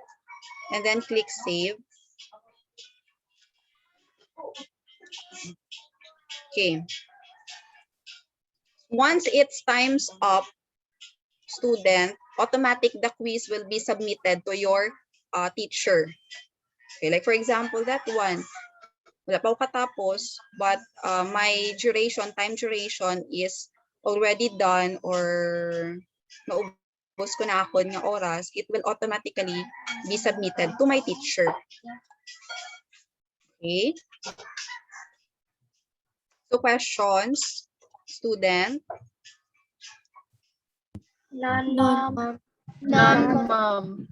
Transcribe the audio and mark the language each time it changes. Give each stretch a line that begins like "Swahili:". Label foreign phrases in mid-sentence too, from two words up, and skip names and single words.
English: And then click save. Okay. Once it's time's up, student, automatic the quiz will be submitted to your teacher. Okay, like for example, that one,
Filipino: wala pa ako katapos,
English: but my time duration is already done, or
Filipino: naubos ko na ako ng oras,
English: it will automatically be submitted to my teacher. Okay. So questions, student? None, ma'am. None, ma'am.